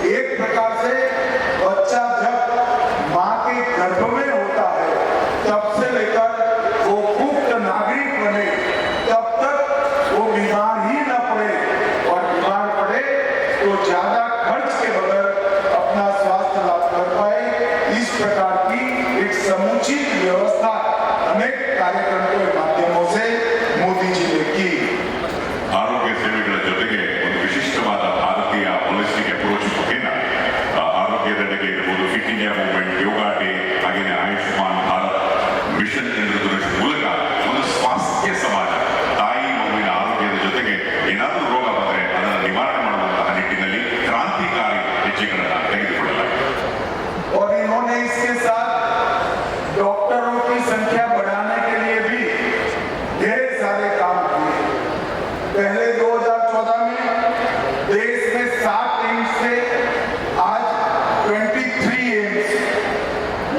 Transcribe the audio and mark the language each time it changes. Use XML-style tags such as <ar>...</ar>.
<hi>एक प्रकार से बच्चा जब माँ के गर्भ में होता है तब से लेकर वो पुख्त नागरिक बने तब तक वो बीमार ही न पड़े, और बीमार पड़े तो ज्यादा खर्च के बगैर अपना स्वास्थ्य लाभ कर पाए। इस प्रकार की एक समुचित व्यवस्था अनेक कार्यक्रमों के माध्यमों से मोदी जी ने की।</hi> <kn>ಆರೋಗ್ಯ ಸೇವೆಗಳ ಜೊತೆಗೆ ಒಂದು ವಿಶಿಷ್ಟವಾದ ಭಾರತೀಯ ಹೋಲಿಸ್ಟಿಕ್ ಅಪ್ರೋಚ್ ಮುಖೇನ ಆರೋಗ್ಯದೆಡೆಗೆ ಇರಬಹುದು, ಫಿಟ್ ಇಂಡಿಯಾ ಮೂವ್ಮೆಂಟ್, ಯೋಗ ಡೇ, ಹಾಗೆಯೇ ಆಯುಷ್ಮಾನ್ ಭಾರತ್ ಮಿಷನ್ ಎನ್ನುವುದರ ಮೂಲಕ ಒಂದು ಸ್ವಾಸ್ಥ್ಯ ಸಮಾಜ, ತಾಯಿ ಮಗುವಿನ ಆರೋಗ್ಯದ ಜೊತೆಗೆ ಏನಾದರೂ ರೋಗ ಬಂದರೆ ಅದನ್ನು ನಿವಾರಣೆ ಮಾಡುವಂತಹ ನಿಟ್ಟಿನಲ್ಲಿ ಕ್ರಾಂತಿಕಾರಿ ಹೆಜ್ಜೆಗಳನ್ನು ತೆಗೆದುಕೊಳ್ಳಲಾಗಿದೆ।</kn> <hi>और इन्होंने इसके साथ डॉक्टरों की संख्या बढ़ाने के लिए भी ढेर सारे काम किए। पहले 2014 में देश में 7 एम्स थे, आज 23 एम्स।</hi>